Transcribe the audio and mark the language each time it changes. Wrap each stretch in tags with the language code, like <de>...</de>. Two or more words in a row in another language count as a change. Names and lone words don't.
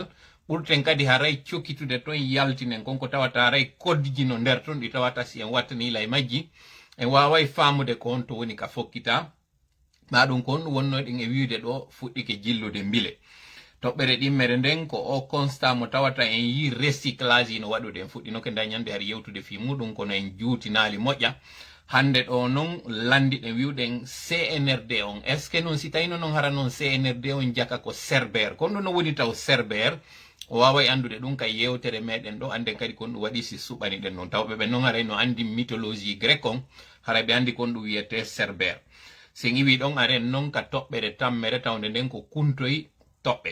<ff>ɓurten kadi haray cokkitude ton yaltinen konko tawata haray kodji no nder ton ɗi tawata si en wattanila e majji en wawai famude ko on to woni ka fokkita maɗum kon wonnoɗen e wiide ɗo fuɗɗike jillude mbile. Toɓɓere ɗimmere nden ko o constat mo tawata en yi recyclage no waɗude en fuɗɗino ke dañande har yewtude fi muɗum kono en juutinali moƴƴa. Hande ɗo non landiɗen wiwɗen CNRD on,</ff> <fr>est ce que</fr> <ff>non si tawino non hara non CNRD on jaka ko Cerbère, kono no woni taw Cerbère o wawai andude ɗum kay yewtere meɗen ɗo anden kadi kon ɗum waɗi si suɓani ɗen noon tawɓe ɓe non haray no andi</ff> <fr>mythologie grec</fr> <ff>on haray ɓe andi kon ɗum wiyete Cerbère. Sen iwi ɗon aren non ka toɓɓere tammere tawde nden ko kuntoyi toɓɓe.</ff>